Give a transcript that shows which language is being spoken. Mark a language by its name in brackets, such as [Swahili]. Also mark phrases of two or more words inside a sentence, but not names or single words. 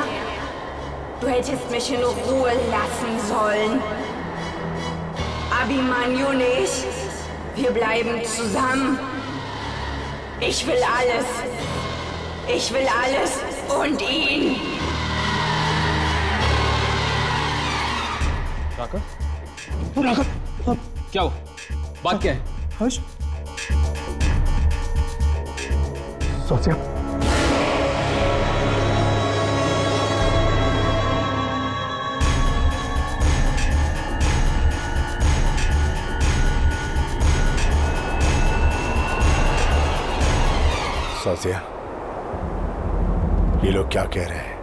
[German] Du hättest mich in Ruhe lassen sollen. Abhimanyu nicht. Wir bleiben zusammen. Ich will alles. Ich will alles und ihn. [Hindi] राघव, क्या हो? बात क्या है? हर्ष, सोचिया, सोचिया, ये लोग क्या कह रहे हैं?